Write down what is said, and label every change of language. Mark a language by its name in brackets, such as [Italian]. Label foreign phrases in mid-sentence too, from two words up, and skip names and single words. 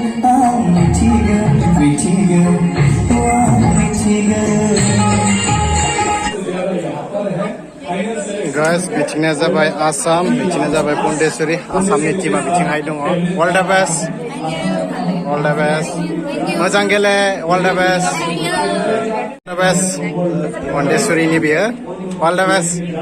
[Bodo] Guys, bitingnya जाबाय आसाम, bitingnya जाबाय पन्डेश्वरी, आसामनि टीमा बिथिंहाय दङ। [English] All the best, all the best. [Bodo] मोजां गेले, [English] all the best. All the best. [Bodo] पन्डेश्वरीनि बियो, [English] all the best.